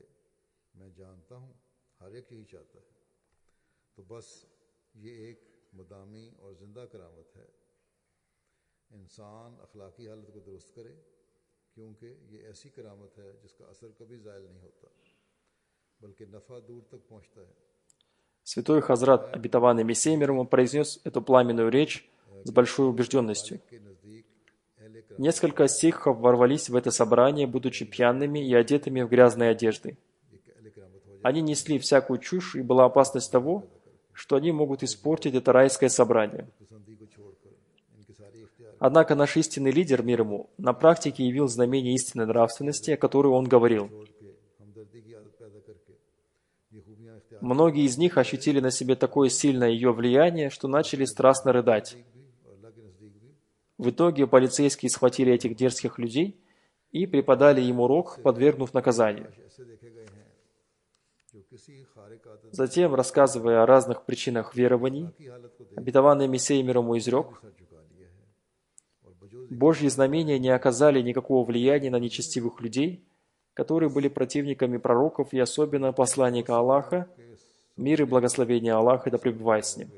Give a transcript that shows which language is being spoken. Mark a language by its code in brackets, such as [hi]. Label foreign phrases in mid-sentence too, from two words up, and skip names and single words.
[ur] میں جانتا ہوں ہر ایک یہی چاہتا ہے. تو بس یہ ایک مدامی اور زندہ کرامت ہے. انسان اخلاقی حالت کو درست کرے، کیونکہ یہ ایسی کرامت ہے جس کا اثر کبھی زائل نہیں ہوتا، بلکہ نفع دور تک پہنچتا ہے. [ru] Святой Хазрат, обетованный Мессия мир ему, произнес эту пламенную речь с большой убежденностью. [ur] کے نزدیک اہل کرامت [ru] Несколько сикхов ворвались в это собрание, будучи пьяными и одетыми в грязные одежды. [ur] ایک اہل کرامت ہو [ru] Они несли всякую чушь, и была опасность того, что они могут испортить это райское собрание. [ur] جائے، پسندی کو چھوڑ کر انکساری اختیار [ru] Однако наш истинный лидер, мир ему, на практике явил знамение истинной нравственности, о которой он говорил. [ur] چھوڑ کے ہمدردی کی عادت پیدا کر کے یہ خوبیاں اختیار [ru] Многие из них ощутили на себе такое сильное ее влияние, что начали страстно рыдать. В итоге полицейские схватили этих дерзких людей и преподали им урок, подвергнув наказанию. Затем, рассказывая о разных причинах верований, обетованный Мессия мир ему изрек: «Божьи знамения не оказали никакого влияния на нечестивых людей, которые были противниками пророков и особенно посланника Аллаха, мир и благословение Аллаха да пребывает с ним.